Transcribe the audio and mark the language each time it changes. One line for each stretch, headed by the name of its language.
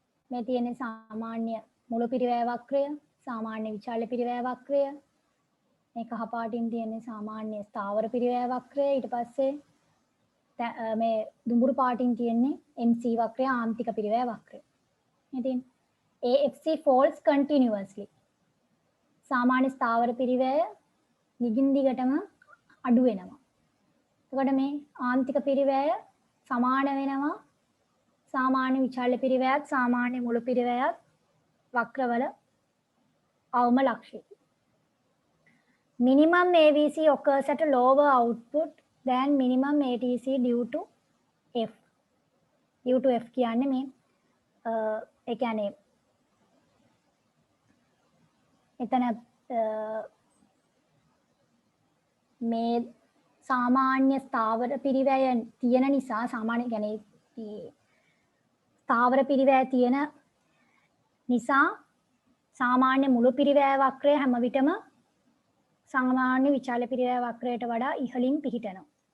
Sinhala: මේ තියෙන්නේ සාමාන්‍ය මුළු පිරිවැය වක්‍රය, සාමාන්‍ය විචල්්‍ය පිරිවැය වක්‍රය. මේ කහ පාටින් තියෙන්නේ සාමාන්‍ය ස්ථාවර පිරිවැය වක්‍රය. ඊට පස්සේ මේ දුඹුරු පාටින් තියෙන්නේ MC වක්‍රය, ආන්තික පිරිවැය වක්‍රය. ඉතින්
English: AFC falls continuously.
Sinhala: සාමාන්‍ය ස්ථාවර පිරිවැය දිගින් දිගටම අඩු වෙනවා. එතකොට මේ ආන්තික පිරිවැය සමාන වෙනවා සාමාන්‍ය විචල්්‍ය පිරිවැයත් සාමාන්‍ය මුළු පිරිවැයත් වක්‍රවල අවම ලක්ෂය.
English: Minimum AVC occurs at a lower output than minimum ATC due to F.
Sinhala: Due to F කියන්නේ මේ ඒ කියන්නේ එතන මේ සාමාන්‍ය ස්ථාවර පිරිවැය තියෙන නිසා සාමාන්‍ය කියන්නේ ස්ථාවර පිරිවැය තියෙන නිසා සාමාන්‍ය මුළු පිරිවැය වක්‍රය හැම විටම සාමාන්‍ය විචල්්‍ය පිරිවැය වක්‍රයට වඩා ඉහළින් පිහිටනවා.